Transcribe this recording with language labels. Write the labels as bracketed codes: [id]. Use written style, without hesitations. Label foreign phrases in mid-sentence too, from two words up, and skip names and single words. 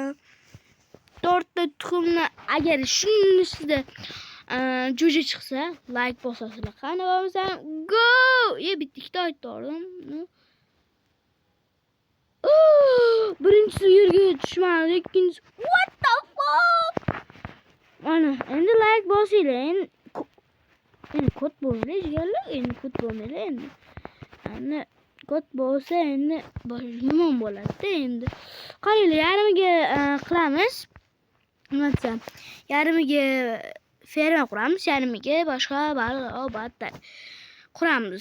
[uz] 4 ta tuxumni agar shunisidan jo'ja chiqsa, like bosasizlar. Qani bo'lmasa go! Bitta aytdim. Birinchisi yerga tushmadi, ikkinchisi [en] what the fuck? [uz] Mana, endi like bosinglar. Endi kod bo'lmaydi, jigarlar. Endi kod bo'lmaydi endi. Endi kod bo'lsa endi nima bo'ladi endi. Qaranglar, yarimiga qilamiz. Nima desam, yarimiga ferma quramiz, yarimiga boshqa baliq quramiz.